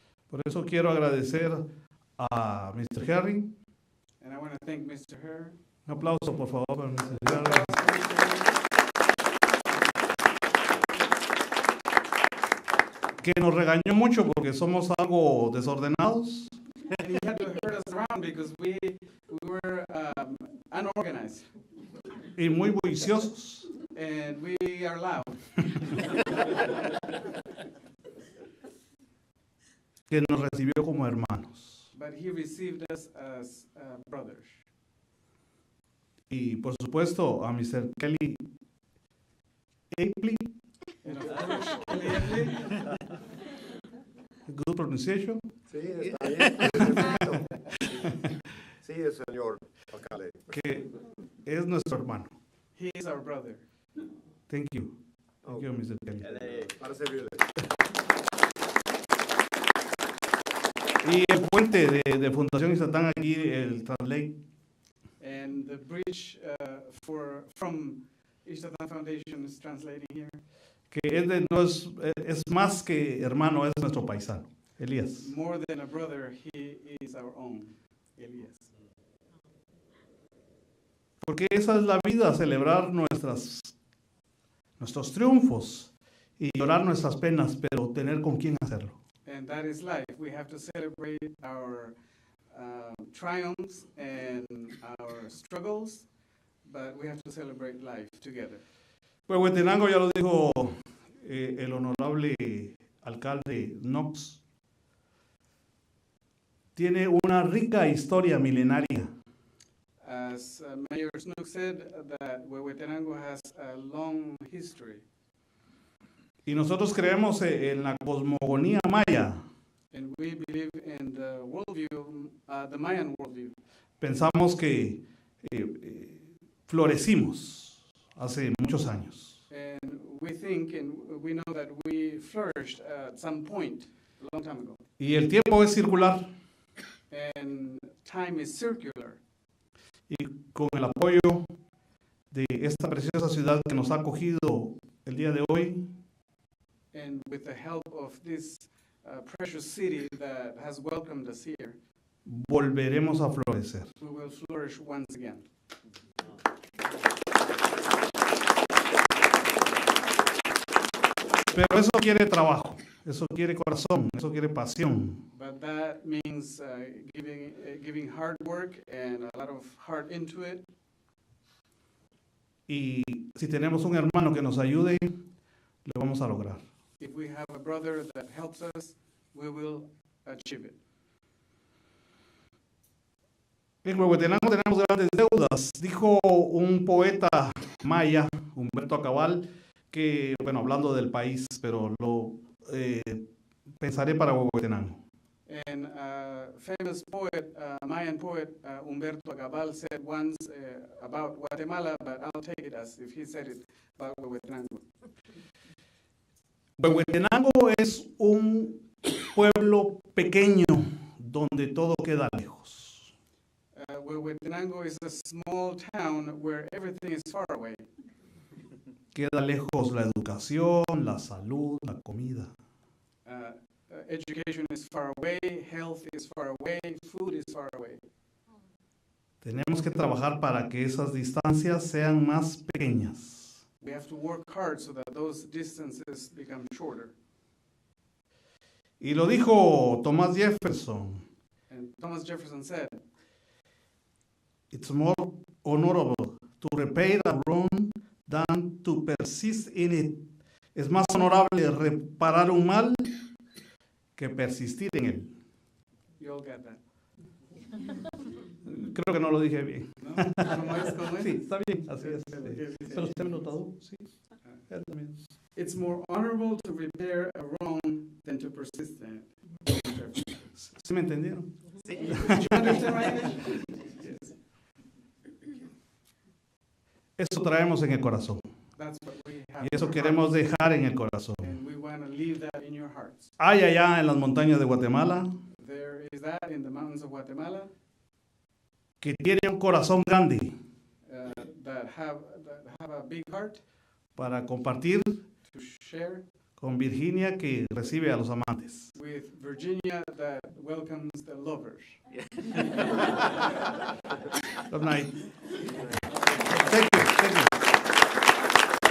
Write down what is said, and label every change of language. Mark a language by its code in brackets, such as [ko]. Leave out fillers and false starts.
[es] Por eso quiero agradecer a Mr. Harry. [en] And I want to thank Mr. Herr. [es] Un aplauso, por favor, para Mr. Harry. Que nos regañó mucho porque somos algo desordenados. [en] And he had to herd us around because we were unorganized. [es] Y muy bulliciosos. [en] And we are loud. [es] Que nos recibió como hermanos. [en] But he received us as brothers. [es] Y por supuesto a Mr. Kelly Apley. [en] And of course, Kelly Apley. Good pronunciation. [es] Sí, está bien. Perfecto. Sí, señor alcalde. Que es nuestro hermano. [en] He is our brother. Thank you. Thank you, Mr. Kelly. [es] Para servirle. Y el puente de Fundación Isatán aquí, el Translate. [en] And the bridge from Ishtatan Foundation is translating here. [es] Que es más que hermano, es nuestro paisano, Elías. [en] More than a brother, he is our own, Elias. [es] Porque esa es la vida, celebrar nuestros triunfos y llorar nuestras penas, pero tener con quién hacerlo. [en] And that is life. We have to celebrate our triumphs and our struggles, but we have to celebrate life together. [es] Pues Huehuetenango, ya lo dijo el honorable alcalde Knox, tiene una rica historia milenaria. [en] As Mayor Snook said, that Huehuetenango has a long history. [es] Y nosotros creemos en la cosmogonía maya. [en] And we believe in the worldview, the Mayan worldview. [es] Pensamos que florecimos hace muchos años. [en] And we think and we know that we flourished at some point a long time ago. [es] Y el tiempo es circular. [en] And time is circular. [es] Y con el apoyo de esta preciosa ciudad que nos ha acogido el día de hoy, [en] And with the help of this precious city that has welcomed us here, [es] volveremos a florecer. [en] we will flourish once again. [es] Pero eso quiere trabajo, eso quiere corazón, eso quiere pasión. [en] But that means giving hard work and a lot of heart into it. [es] Y si tenemos un hermano que nos ayude, lo vamos a lograr. [en] If we have a brother that helps us, we will achieve it. [es] En Huehuetenango tenemos grandes deudas. Dijo un poeta maya, Humberto Acabal, que, bueno, hablando del país, pero lo pensaré para Huehuetenango. [en] And famous poet, Mayan poet, Humberto Acabal said once about Guatemala, but I'll take it as if he said it about Huehuetenango. [es] Huehuetenango es un pueblo pequeño donde todo queda lejos. [en] Huehuetenango is a small town where everything is far away. [es] Queda lejos la educación, la salud, la comida. [en] Education is far away, health is far away, food is far away. [es] Tenemos que trabajar para que esas distancias sean más pequeñas. [en] We have to work hard so that those distances become shorter. [es] Y lo dijo Thomas Jefferson. [en] And Thomas Jefferson said, It's more honorable to repair a wrong than to persist in it. [es] Es más honorable reparar un mal que persistir en él. [en] you all get that. [es] Creo que no lo dije bien. ¿No? ¿Cómo es? ¿Cómo es? Sí, está bien, así es. [en] Okay. [es] Pero usted me lo tradujo, sí. Él también. [en] It's more honorable to repair a wrong than to persist in it. [es] ¿Sí me entendieron? [en] Did you understand my English? Yes. [es] Eso traemos en el corazón. [en] That's what we have [es] Y eso [en] in our [es] queremos [en] hearts. [es] dejar en el corazón. [en] And we want to leave that in your hearts. [es] Hay allá en las montañas de Guatemala [en] There is that in the mountains of Guatemala [es] que tiene un corazón grande [en] that have a big heart [es] para compartir [en] to share [es] con Virginia que recibe a los amantes. [en] with Virginia that welcomes the lovers. Good night. Thank you. Thank you.